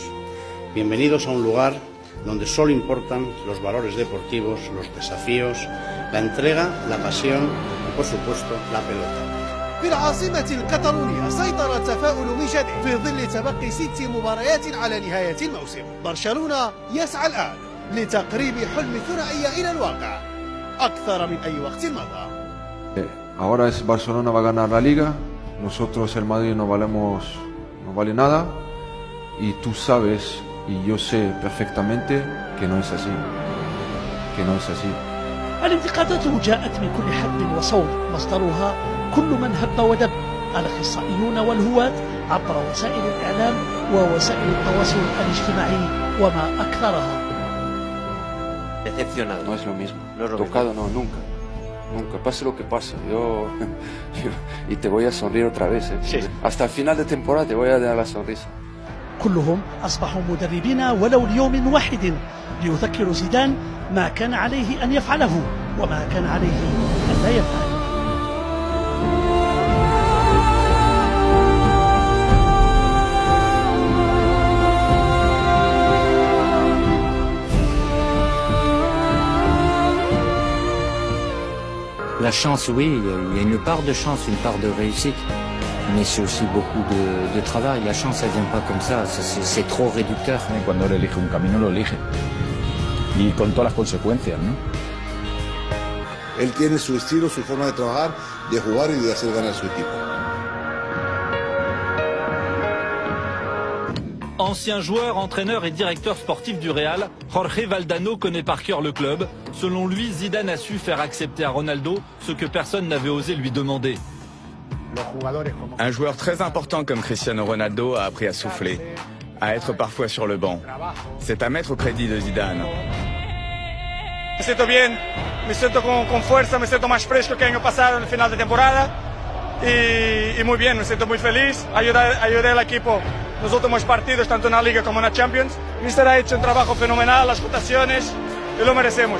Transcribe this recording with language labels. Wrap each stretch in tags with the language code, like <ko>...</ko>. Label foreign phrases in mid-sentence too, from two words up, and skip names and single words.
<es>Bienvenidos a un lugar donde solo importan los valores deportivos, los desafíos, la entrega, la pasión y, por supuesto, la pelota.</es> <ar>في العاصمة الكتالونية سيطر التفاؤل من جديد في ظل تبقي 6 مباريات على نهاية الموسم. برشلونة يسعى الآن لتقريب حلم الثنائية إلى الواقع أكثر من أي وقت مضى.</ar> <es>Ahora es Barcelona va a ganar la Liga. Nosotros el Madrid no vale nada y tú sabes y yo sé perfectamente que no es así,</es> <ar>الانتقادات جاءت من كل حدب وصوب، مصدرها كل من هب ودب، الأخصائيون والهواة عبر وسائل الإعلام ووسائل التواصل الاجتماعي وما أكثرها.</ar> <es>Decepcionado. No es lo mismo. No es lo Tocado mismo. no, nunca. Nunca, pase lo que pase. Yo y te voy a sonreír otra vez. Sí. Hasta el final de temporada te voy a dar la sonrisa.</es> <ar>كلهم أصبحوا مدربين ولو ليوم واحد ليذكروا زيدان ما كان عليه أن يفعله وما كان عليه أن لا يفعل.</ar> <fr>La chance, oui, il y a une part de chance, une part de réussite, mais c'est aussi beaucoup de travail. La chance, elle vient pas comme ça, c'est trop réducteur.</fr> <es>Cuando él elige un camino, lo elige. Y con todas las consecuencias, ¿no? Él tiene su estilo, su forma de trabajar, de jugar y de hacer ganar a su equipo.</es> <fr>Ancien joueur, entraîneur et directeur sportif du Real, Jorge Valdano connaît par cœur le club. Selon lui, Zidane a su faire accepter à Ronaldo ce que personne n'avait osé lui demander. Un joueur très important comme Cristiano Ronaldo a appris à souffler, à être parfois sur le banc. C'est à mettre au crédit de Zidane.</fr> <es>Me siento bien, me siento con fuerza, me siento más fresco que el año pasado en el final de temporada y muy bien, me siento muy feliz. Ayudé al equipo en los últimos partidos, tanto en la Liga como en la Champions. Mister ha hecho un trabajo fenomenal, las rotaciones, y lo merecemos.</es>